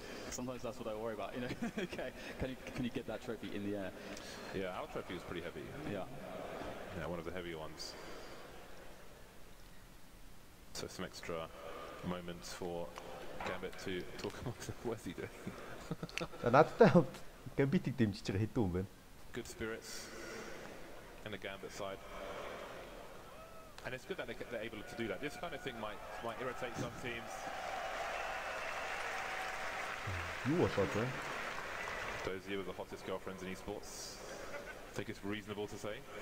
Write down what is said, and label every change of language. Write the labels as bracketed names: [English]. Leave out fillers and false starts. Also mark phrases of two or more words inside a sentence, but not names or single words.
[English] Sometimes that's what I worry about. You know, okay, can you get that trophy in the air? Yeah, our trophy is pretty heavy. Yeah. Yeah, one of the heavier ones. So some extra moments for Gambit to talk amongst them. What's he doing? [Mongolian] Надтай Gambit-ийг дэмжиж байгаа хэдэн хүн байна? [English] Good spirits in the Gambit side. And it's good that they're able to do that. This kind of thing might irritate some teams. You were thought, right? Those of you with the hottest girlfriends in esports, I think it's reasonable to say.